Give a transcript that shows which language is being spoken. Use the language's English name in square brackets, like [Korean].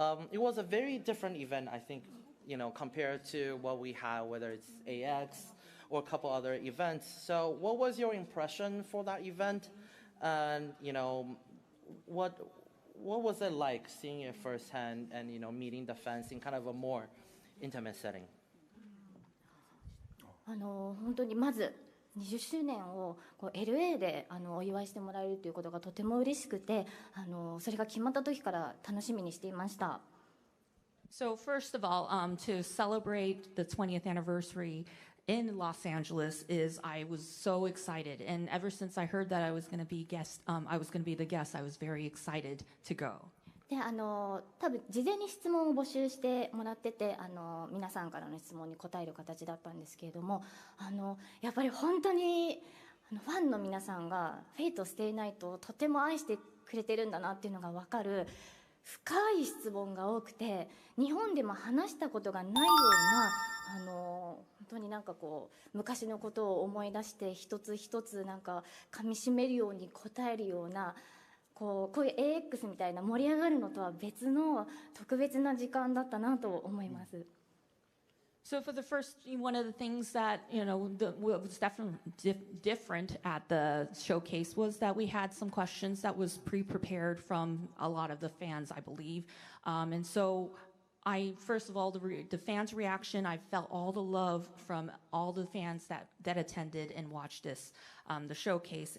[English] It was a very different event, I think, compared to what we had, whether it's AX or a couple other events. So what was your impression for that event? And, what was it like seeing it firsthand and, meeting the fans in kind of a more intimate setting? [Japanese] 本当にまず20周年をLA でお祝いしてもらえるということがとても嬉しくて、それが決まった時から楽しみにしていました。 [English] So first of all, to celebrate the 20th anniversary in Los Angeles I was so excited, and ever since I heard that I was going to be the guest, I was very excited to go. [Japanese] で多分事前に質問を募集してもらってて皆さんからの質問に答える形だったんですけれどもやっぱり本当にファンの皆さんがフェイトステイナイトをとても愛してくれてるんだなっていうのが分かる深い質問が多くて、日本でも話したことがないような本当に昔のことを思い出して一つ一つ噛み締めるように答えるようなこういう AX みたいな盛り上がるのとは別の特別な時間だったなと思います。 [English] So for the first, one of the things that, what was definitely different at the showcase was that we had some questions that was pre-prepared from a lot of the fans, I believe. And so first of all, the fans' reaction, I felt all the love from all the fans that attended and watched the showcase.